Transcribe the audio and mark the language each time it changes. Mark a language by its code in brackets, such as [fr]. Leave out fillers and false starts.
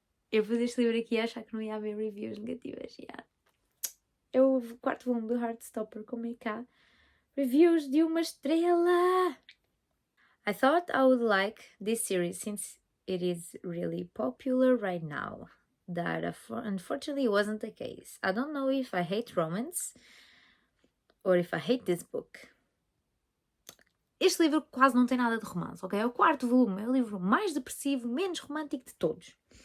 [pt] Eu pus este livro aqui e achar que não ia haver reviews negativas. Yeah. É o 4º volume do Heartstopper, como é cá. Reviews de uma estrela! [en] I thought I would like this series since it is really popular right now. That unfortunately wasn't the case. I don't know if I hate romance or if I hate this book. [pt] Este livro quase não tem nada de romance, ok? É o 4º volume, é o livro mais depressivo, menos romântico de todos.